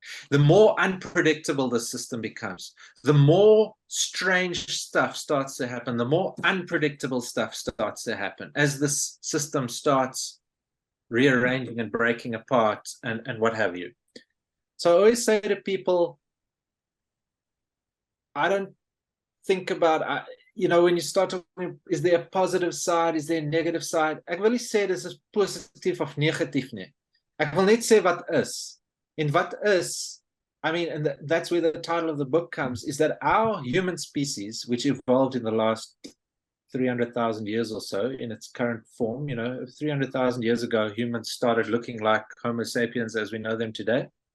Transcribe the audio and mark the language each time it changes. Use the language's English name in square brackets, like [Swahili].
[English] The more unpredictable the system becomes, the more strange stuff starts to happen, the more unpredictable stuff starts to happen as this system starts rearranging and breaking apart and what have you. So I always say to people, I don't think about, you know, when you start talking, is there a positive side, is there a negative side? [Afrikaans] Ek wil nie sê dis is positief of negatief nie. Ek wil net sê wat is. [English] And what is, I mean, and that's where the title of the book comes, is that our human species, which evolved in the last 300,000 years or so in its current form, you know, 300,000 years ago, humans started looking like Homo sapiens as we know them today.